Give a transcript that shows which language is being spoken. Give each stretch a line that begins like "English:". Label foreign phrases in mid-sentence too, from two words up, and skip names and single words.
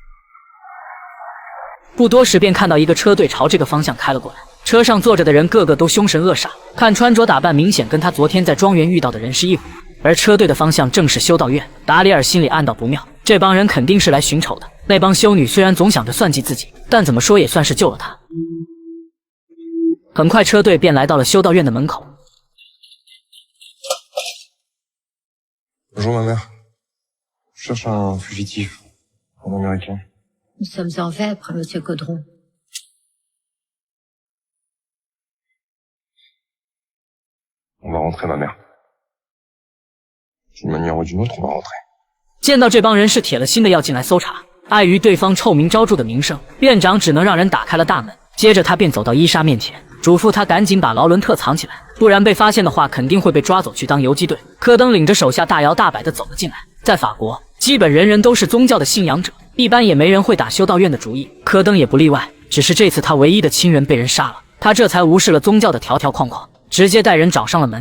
Chinese: 不多时便看到一个车队朝这个方向开了过来，车上坐着的人个个都凶神恶煞，看穿着打扮明显跟他昨天在庄园遇到的人是一伙。而车队的方向正是修道院。达里尔心里暗道不妙，这帮人肯定是来寻仇的。那帮修女虽然总想着算计自己，但怎么说也算是救了他。很快车队便来到了修道院的门口。
French: Bonjour ma mère. Je cherche un fugitif, un américain. Nous sommes en Vêpres, monsieur Caudron. On va rentrer ma mère. D'une manière ou d'une autre, on va rentrer.
Chinese: 见到这帮人是铁了心的要进来搜查，碍于对方臭名昭著的名声，院长只能让人打开了大门。接着他便走到伊莎面前，嘱咐他赶紧把劳伦特藏起来，不然被发现的话肯定会被抓走去当游击队。科登领着手下大摇大摆地走了进来。在法国，基本人人都是宗教的信仰者，一般也没人会打修道院的主意，科登也不例外。只是这次他唯一的亲人被人杀了，他这才无视了宗教的条条框框， 直接带人找上了门。